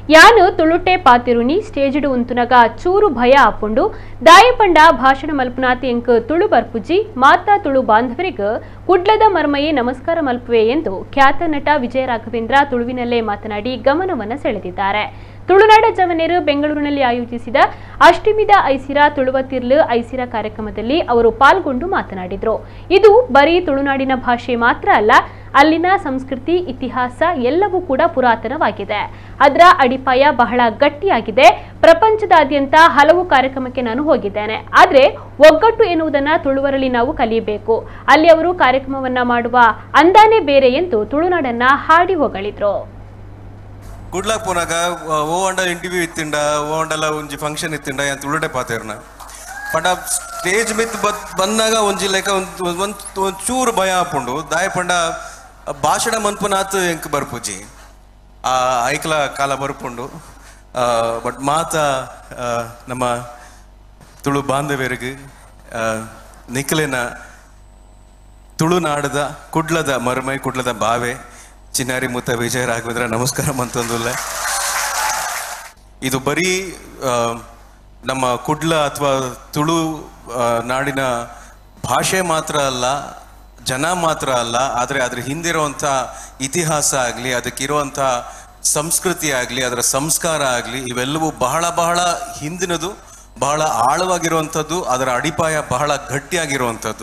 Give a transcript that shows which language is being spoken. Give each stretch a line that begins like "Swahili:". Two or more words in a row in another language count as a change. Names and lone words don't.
Tulu: ಯಾನು ತುಳುಟೆ ಪಾತಿರುನಿ ಸ್ಟೇಜಿಡು ಉಂತುನಗ ಚೂರು ಭಯ ಆಪುಂಡು ದಾಯಪಂಡ ಭಾಷಣ ಮಲ್ಪನಾತಿ ಎಂಕ್ ತುಳು ಬರ್ಪುಜಿ ಮಾತಾ ತುಳು ಬಾಂಧವರಿಗ ಕುಡ್ಲದ ಮರ್ಮಯೇ ನಮಸ್ಕಾರ ಮಲ್ಪುವೆ
Kannada: ಎಂದು ಖ್ಯಾತ ನಟ ವಿಜಯ ರಾಘವೇಂದ್ರ ತುಳುವಿನಲ್ಲೇ ಮಾತನಾಡಿ ಗಮನವನ್ನು ಸೆಳೆದಿದ್ದಾರೆ. ತುಳುನಾಡ ಜವನೇರು ಬೆಂಗಳೂರಿನಲ್ಲಿ ಆಯೋಜಿಸಿದ ಅಷ್ಟಮಿದ ಐಸಿರ ತುಳುವತಿರ್ಲು ಐಸಿರ ಕಾರ್ಯಕ್ರಮದಲ್ಲಿ ಅವರು ಪಾಲ್ಗೊಂಡು ಮಾತನಾಡಿದರು. ಇದು ಬರೀ ತುಳುನಾಡಿನ ಭಾಷೆ ಮಾತ್ರ ಅಲ್ಲ, ಅಲ್ಲಿನ ಸಂಸ್ಕೃತಿ ಇತಿಹಾಸ ಎಲ್ಲವೂ ಕೂಡ ಪುರಾತನವಾಗಿದೆ. ಅದರ ಅಡಿಪಾಯ ಬಹಳ ಗಟ್ಟಿಯಾಗಿದೆ. ಪ್ರಪಂಚದಾದ್ಯಂತ ಹಲವು ಕಾರ್ಯಕ್ರಮಕ್ಕೆ ನಾನು ಹೋಗಿದ್ದೇನೆ. ಆದರೆ ಒಗ್ಗಟ್ಟು ಎನ್ನುವುದನ್ನು ತುಳುವರಲ್ಲಿ ನಾವು ಕಲಿಯಬೇಕು. ಅಲ್ಲಿ ಅವರು ಕಾರ್ಯಕ್ರಮವನ್ನ ಮಾಡುವ ಅಂದಾನೇ ಬೇರೆ ಎಂದು ತುಳುನಾಡನ್ನ ಹಾಡಿ ಹೊಗಳಿದ್ರು.
Tulu: ಗುಡ್ಲಾಕ್ ಪೋನಾಗ ಓ ಅಂಡಲ್ ಇಂಟರ್ವ್ಯೂ ಇತ್ತಿಂಡ ಓ ಅಂಡಲ ಒಂಜಿ ಫಂಕ್ಷನ್ ಇತ್ತಿಂಡ ಯಾನ್ ತುಳುಡೆ ಪಾತೇರ್ನ ಪಂಡ ಸ್ಟೇಜ್ ಮಿತ್ ಬಂದಾಗ ಒಂಜಿ ಲೆಕ್ಕ ಒಂದ್ ಚೂರು ಭಯ ಆಪುಂಡು ದಾಯಪಂಡ ಭಾಷಣ ಮನ್ಪುನಾತ್ ಎಂಕ್ ಬರ್ಪುಜಿ ಆ ಐಕ್ಲ ಕಾಲ ಬರ್ಪುಂಡು ಬಟ್ ಮಾತ ನಮ್ಮ ತುಳು ಬಾಂಧವ್ಯರಿಗೆ ನಿಖಲಿನ ತುಳುನಾಡದ ಕುಡ್ಲದ ಮರ್ಮೈ ಕುಡ್ಲದ ಬಾವೆ ಚಿನ್ನಾರಿ ಮುತ್ತ ವಿಜಯ ರಾಘವೇಂದ್ರ ನಮಸ್ಕಾರ ಅಂತಂದುಲ್ಲ.
Kannada: ಇದು ಬರೀ ನಮ್ಮ ಕುಡ್ಲ ಅಥವಾ ತುಳು ನಾಡಿನ ಭಾಷೆ ಮಾತ್ರ ಅಲ್ಲ, ಜನ ಮಾತ್ರ ಅಲ್ಲ, ಆದರೆ ಅದ್ರ ಹಿಂದಿರುವಂಥ ಇತಿಹಾಸ ಆಗಲಿ, ಅದಕ್ಕಿರುವಂಥ ಸಂಸ್ಕೃತಿ ಆಗಲಿ, ಅದರ ಸಂಸ್ಕಾರ ಆಗಲಿ, ಇವೆಲ್ಲವೂ ಬಹಳ ಬಹಳ ಹಿಂದಿನದು, ಬಹಳ ಆಳವಾಗಿರುವಂಥದ್ದು, ಅದರ ಅಡಿಪಾಯ ಬಹಳ ಗಟ್ಟಿಯಾಗಿರುವಂಥದ್ದು.